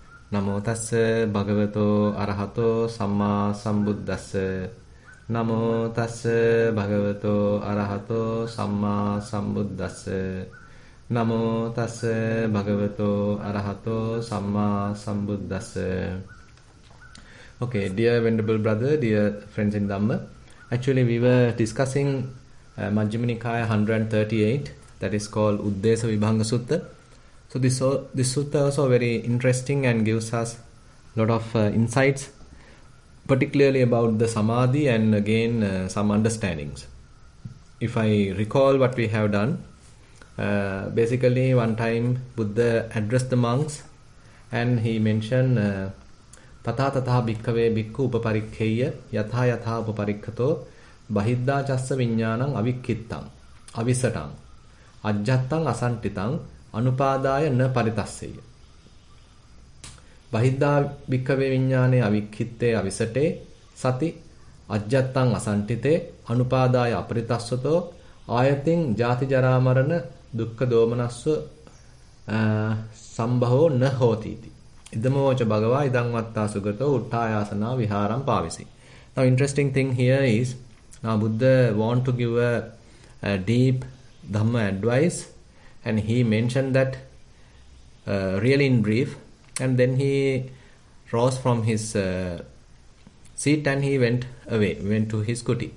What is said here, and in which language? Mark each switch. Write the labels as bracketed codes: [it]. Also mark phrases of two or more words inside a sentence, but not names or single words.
[pi] Namo tassa bhagavato arahato samma sambuddhassa. Namo tassa bhagavato arahato samma sambuddhassa. Namo tassa bhagavato arahato samma sambuddhassa. [en] Okay, dear venerable brother, dear friends in Dhamma. Actually, we were discussing Majjhima Nikaya 138, that is called Uddesa Vibhanga Sutta. So this sutta also very interesting and gives us a lot of insights, particularly about the samadhi and again some understandings. If I recall what we have done, basically one time Buddha addressed the monks and he mentioned [pi] Tata tata bhikkhave bhikkhu upaparikkheyya yatha yatha upaparikhato bahidda chassa viññānaṁ avikkhittam avisataṁ ajjattaṁ asantitaṁ anupadāya na paritasseya. Bahidda bhikkhave viññāne avikkhitte avisate sati ajjattaṁ asantite anupadāya aparitassato ayatin jati jara marana dukkha domanassa sambhavo na hotiti. Iddamocha bhagava idam vatta sugato uttayasana viharam pavisi. [en] Now interesting thing here is, now Buddha want to give a deep Dhamma advice, and he mentioned that really in brief, and then he rose from his seat and he went away, went to his kuti.